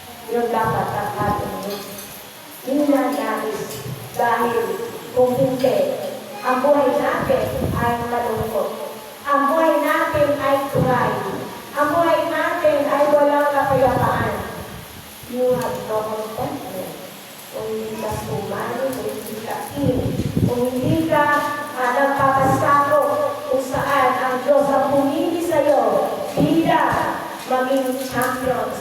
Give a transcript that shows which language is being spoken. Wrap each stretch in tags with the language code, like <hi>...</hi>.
<tl>Yun dapat ang ating ninanais dahil kung hindi, ang buhay natin ay malungkot. Ang buhay natin ay turay. Ang buhay natin ay walang kapayapaan.</tl> <en>You have no contentment.</en> <tl>Kung hindi ka sumali, kung hindi ka kung hindi ka nagpapasako kung saan ang Diyos ang pumili sa'yo bilang maging champion.</tl>